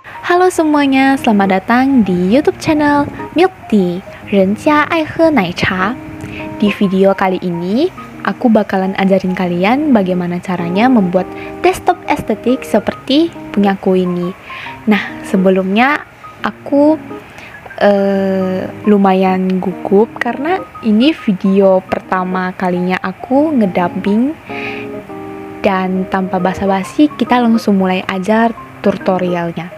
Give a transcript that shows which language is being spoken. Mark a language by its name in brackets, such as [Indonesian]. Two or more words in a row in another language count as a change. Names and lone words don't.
[Indonesian] Halo semuanya, selamat datang di YouTube channel Milk Tea, [Chinese] 人家爱喝奶茶. [Indonesian] Di video kali ini, aku bakalan ajarin kalian bagaimana caranya membuat desktop estetik seperti punyaku ini. Nah, sebelumnya aku lumayan gugup karena ini video pertama kalinya aku ngedubbing, dan tanpa basa-basi kita langsung mulai ajar tutorialnya.